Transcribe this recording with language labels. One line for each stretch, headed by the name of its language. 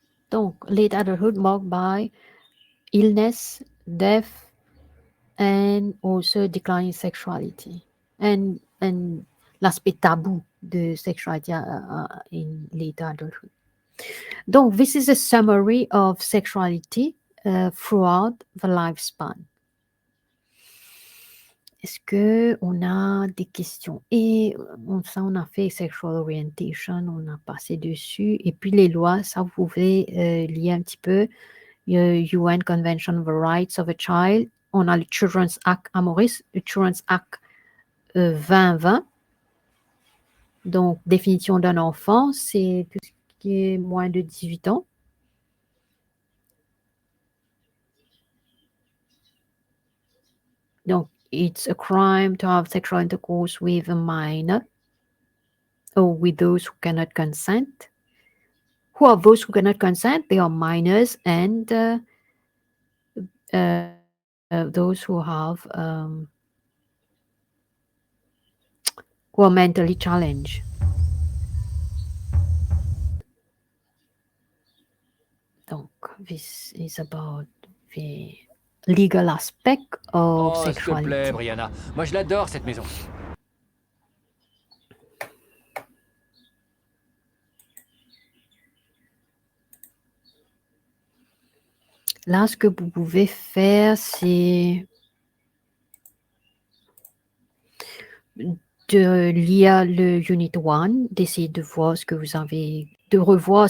French: Donc,
English: late adulthood marked by illness, death, and also declining sexuality. And
French: l'aspect tabou de
English: sexuality in late adulthood.
French: Donc,
English: this is a summary of sexuality throughout the lifespan.
French: Est-ce qu'on a des questions? Et ça, on a fait
English: sexual orientation,
French: on a passé dessus. Et puis les lois, ça, vous pouvez lire un petit peu.
English: UN Convention on the Rights of a Child.
French: On a le Children's Act à Maurice, le Children's Act 2020. Donc, définition d'un enfant, c'est tout ce qui est moins de 18 ans. Donc,
English: it's a crime to have sexual intercourse with a minor or with those who cannot consent. Who are those who cannot consent? They are minors and those who are mentally challenged.
French: Donc,
English: this is about the legal aspect of
French: Oh, s'il te
English: sexuality.
French: plaît, Brianna. Moi, je l'adore, cette maison. Là, ce que vous pouvez faire, c'est de lire le Unit 1, d'essayer de voir ce que vous avez, de revoir.